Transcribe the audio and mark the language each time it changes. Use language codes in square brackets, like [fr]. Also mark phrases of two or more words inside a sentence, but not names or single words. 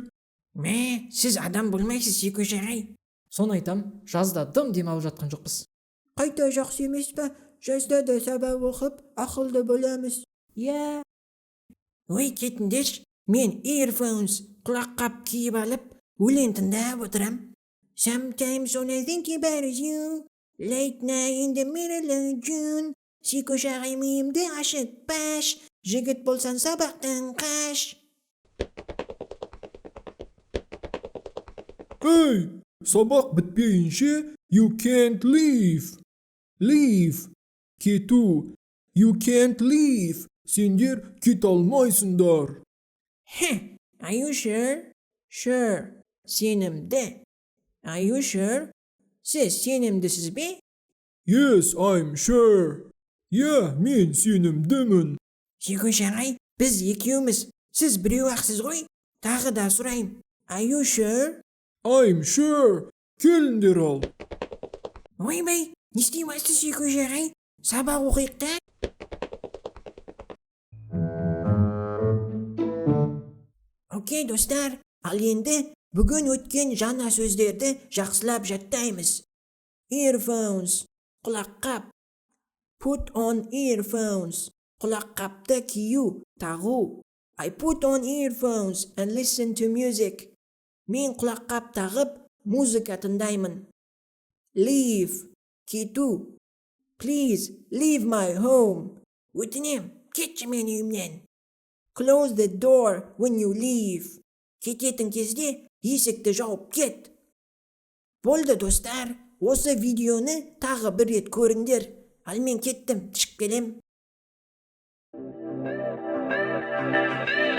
[kk] Мә, сіз адам болмайсыз, Секөш ағай. Соны айтам, жазда дым демалып жатқан жоқпыз. Қайта жақсы емес пе? Жазда да сабақ оқып, ақылды боламыз. Иә. Ой, кетіңдерші, мен earphones құлаққап киіп алып, өлең тыңдап отырам. [en] Sometimes when I think about you, late night in the middle of June. [kk] Секөш ағай миымды ашытпаш, жігіт болсан сабақтан қаш. Ей, сабақ бітпейінше [en] you can't leave. Leave, кету. You can't leave. [kk] Сендер кет алмайсыңдар. [en] Are you sure? Sure. Сенімді. Are you sure? [kk] Сіз сенімдісіз бе? [en] Yes, I'm sure. [kk] Иә, мен сенімдімін. Секөш ағай, біз екеуміз. Сіз біреу ақсыз ғой? Тағы да сұрайым. [en] Are you sure? I'm sure. [kk] Келіңдер ал. Ойбай, не істеймісіз Секөш ағай? Сабақ оқиық та. Окей, достар, ал енді бүгін өткен жаңа сөздерді жақсылап жаттаймыз. [en] Earphones, құлаққап. Put on earphones, [kk] құлаққапты кию, тағу. [en] I put on earphones and listen to music. [kk] Мен құлаққап тағып, музыка тыңдаймын. [en] Leave, кету. Please, leave my home. [kk] Өтінем, кетші мен үйімнен. [en] Close the door when you leave. [kk] Кететін кезде есікті жауып кет. Болды, достар, осы видеоны тағы бір рет көріңдер. Ал мен кеттім, шығып келем.